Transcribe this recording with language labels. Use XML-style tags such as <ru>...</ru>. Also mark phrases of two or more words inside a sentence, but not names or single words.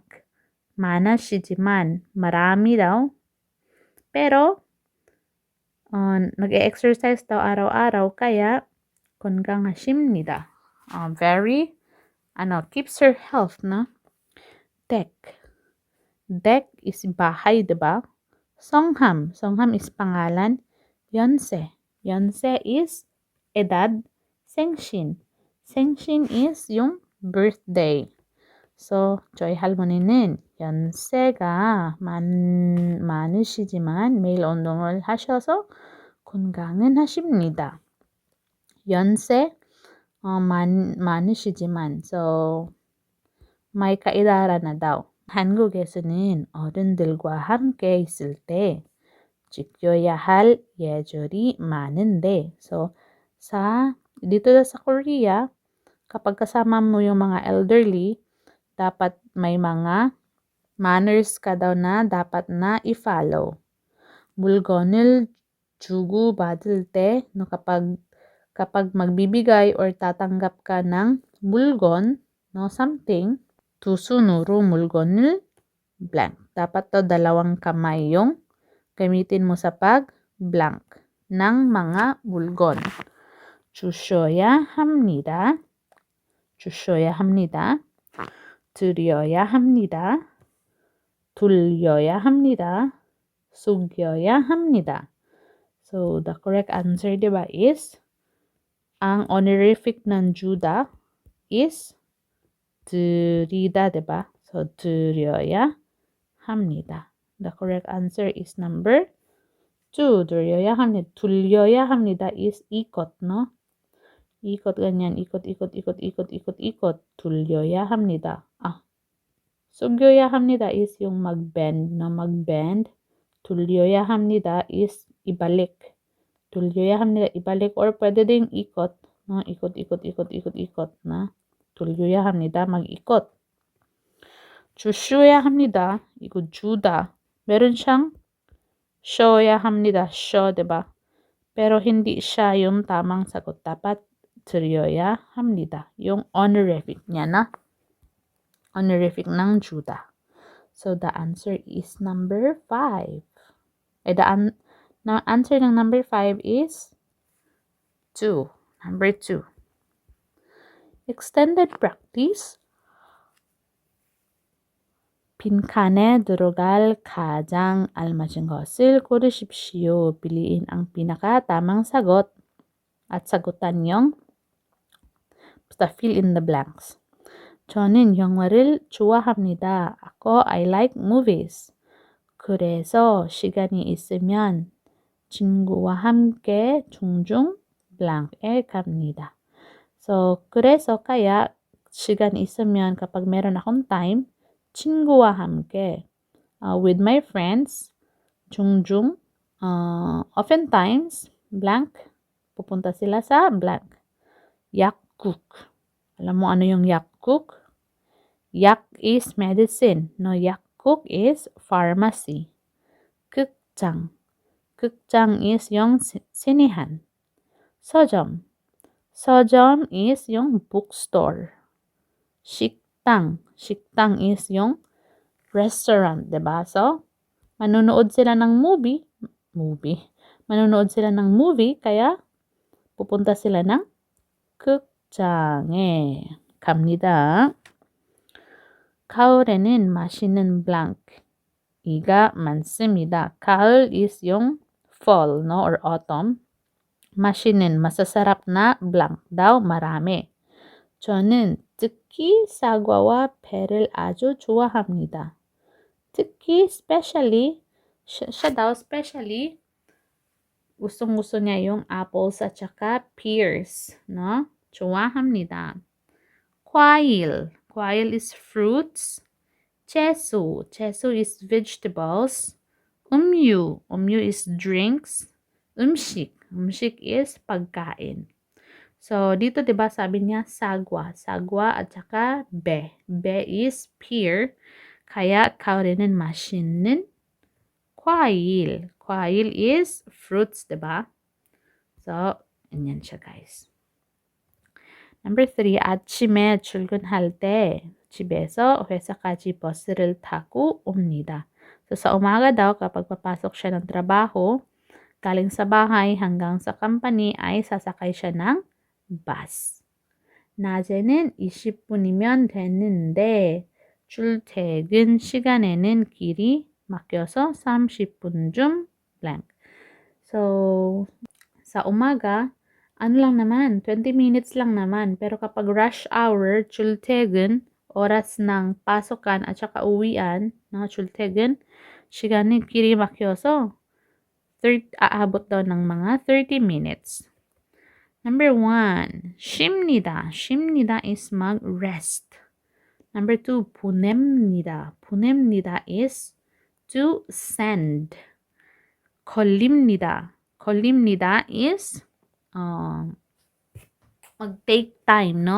<ko>많으시지만,</ko> <tl>marami daw. Pero, nag-exercise daw araw-araw, kaya 건강하십니다.</tl> <en>Keeps her health, no? Dek.</en> <tl>Dek is bahay, diba? Songham. Songham is pangalan. Yonse. Yonse is edad.</tl> <ko>Sengshin.</ko> <tl>Sengshin is yung birthday. So,</tl> <ko>저희 할머니는 연세가 많으시지만 매일 운동을 하셔서 건강은 하십니다. 연세, 많으시지만,</ko> <tl>so, may kaedara na daw.</tl> <ko>한국에서는 어른들과 함께 있을 때 지켜야 할 예절이 많은데,</ko> <tl>so, dito sa Korea, kapag kasama mo yung mga elderly, dapat may mga manners ka daw na dapat na i-follow.</tl> <ko>물건을 주고받을 때,</ko> <tl>no, kapag magbibigay or tatanggap ka ng 물건,</tl> <en>no, something,</en> <ko>두 손으로 물건을 blank.</ko> <tl>Dapat to dalawang kamay yung gamitin mo sa pag-blank ng mga 물건.</tl> <ko>주셔야 합니다. 주셔야 합니다. 드려야 합니다. 돌려야 합니다. 숙여야 합니다.</ko> <en>So, the correct answer,</en> <tl>diba, is ang honorific ng 주다 is 드리다, diba? So,</tl> <ko>드려야 합니다.</ko> <en>The correct answer is number 2.</en> <ko>드려야 합니다. 돌려야 합니다 is</ko> <tl>ikot, no? Ikot ganyan. Ikot.</tl> <ko>돌려야 합니다. 숙여야 합니다</ko> <tl>is yung mag-bend, no? Mag-bend.</tl> <ko>돌려야 합니다</ko> <tl>is ibalik.</tl> <ko>돌려야 합니다,</ko> <tl>ibalik. Or pwede ding ikot, no? Ikot na.</tl> <ko>돌려야 합니다,</ko> <tl>mag-ikot.</tl> <ko>주셔야 합니다. 이거 주다.</ko> <tl>meron siyang</tl> <ko>shoya 합니다.</ko> <tl>Show, diba? Pero hindi siya yung tamang sagot. Dapat 드려야 합니다. yung honorific niya na. Honorific ng Juda.</tl> <en>So, the answer is number 5. The answer ng number 5 is 2. Number 2. Extended practice.</en> <ko>빈칸에 들어갈 가장 알맞은 것을 고르십시오.</ko> <tl>piliin ang pinakatamang sagot at sagutan yung basta</tl> <en>fill in the blanks.</en> <ko>저는 영화를 좋아합니다.</ko> <tl>ako,</tl> <en>I like movies.</en> <ko>그래서 시간이 있으면 친구와 함께 종종 blank에 갑니다.</ko> <tl>So, 그래서 kaya</tl> <ko>시간 있으면</ko> <tl>kapag meron akong time,</tl> <ko>친구와 함께</ko> <en>with my friends, 종종, oftentimes, blank,</en> <tl>pupunta sila sa blank.</tl> <ko>약국.</ko> <tl>Alam mo ano yung 약국?</tl> <en>약 is medicine. No, 약국 is pharmacy.</en> <tl>극장. 극장 is yung sinihan. 서점. 서점 is yung bookstore.</tl> <ko>식당.</ko> <tl>식당 is yung restaurant, diba? So, manonood sila ng movie. Manonood sila ng movie, kaya pupunta sila ng</tl> <ko>극장에 갑니다. 가을에는 맛있는 blank 이가 많습니다.</ko> <en>가을 is yung fall, no, or autumn.</en> <ko>맛있는,</ko> <tl>masasarap na blank daw marami.</tl> <ko>저는 특히 사과와 배를 아주 좋아합니다. 특히,</ko> <tl>especially, siya daw especially, gustong-gusto niya yung apples at saka pears, no?</tl> <ko>좋아합니다. 과일.</ko> <en>과일 is fruits.</en> <ko>채소.</ko> <en>채소 is vegetables.</en> <ko>음료.</ko> <en>음료 is drinks.</en> <tl>음식. 음식 is pagkain. So, dito 'di ba sabi niya sagwa. Sagwa at saka be. Be is pear.</tl> <ko>Kaya 가을에는 맛있는 과일.</ko> <en>과일 is fruits,</en> <tl>'di ba? So, ganyan siya, guys.</tl> <en>Number 3,</en> <ko>아침에 출근할 때 집에서 회사까지 버스를 타고 옵니다.</ko> <tl>So, sa umaga daw kapag papasok siya ng trabaho, galing sa bahay hanggang sa company ay sasakay siya ng bus.</tl> <ko>낮에는 20분이면 되는데 출퇴근 시간에는 길이 막혀서 30분쯤 blank.</ko> <tl>So, sa umaga, ano lang naman, 20 minutes lang naman. Pero kapag</tl> <en>rush hour,</en> <tl>출퇴근, oras ng pasokan at saka uwian, no,</tl> <ko>출퇴근, 시간이 길이 막혀서</ko> <tl>aabot daw ng mga 30 minutes.</tl> <en>Number 1,</en> <ko>쉽니다.</ko> <en>쉽니다 is mag-rest. Number 2,</en> <ko>보냅니다.</ko> <en>보냅니다 is to send.</en> <ko>걸립니다. 걸립니다 is</ko> <en>mag-take time, no?</en>